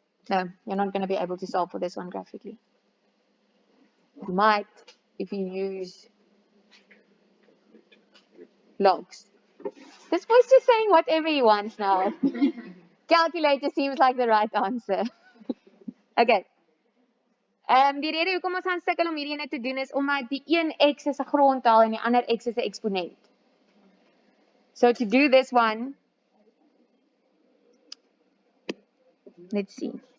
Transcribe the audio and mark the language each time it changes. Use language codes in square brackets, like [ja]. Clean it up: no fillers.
[en] No, you're not going to be able to solve for this one graphically. You might if you use logs. This boy's just saying whatever he wants now. Calculator seems like the right answer. Okay. [af] Die rede hoekom ons gaan sukkel om hierdie ene te doen is omdat die een x is 'n grondtal en die ander x is 'n eksponent. [en] So to do this one, let's see.